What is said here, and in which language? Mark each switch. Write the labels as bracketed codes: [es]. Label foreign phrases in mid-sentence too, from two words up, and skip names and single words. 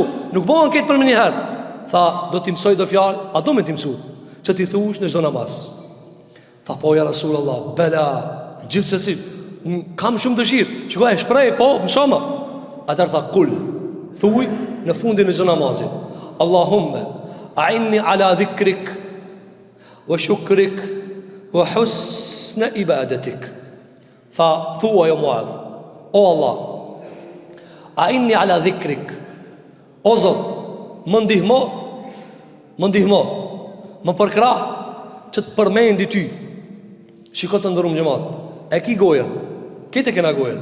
[sq] Nuk bëhen këtë për një herë. Tha, do t'i mësoj do fjalë, a do me t'i mësu? Që t'i thush në çdo namaz. Tha, po ja Rasulullah, bela, gjithsesi, kam shumë dëshirë. Shikoj, e shpreh, po, mësoma. Atëherë tha, kul, thuj në fundin e çdo namazit: [ar] اللهم أعني على ذكرك وشكرك وحسن عبادتك. [sq] Tha, thua jo Muadh, o Allah, [ar] أعني على ذكرك, [sq] o Zot, më ndihmo, më përkrah që të përmendi ty. Shiko të ndërum xhamat, e ki gojën, këtë e kena gojën.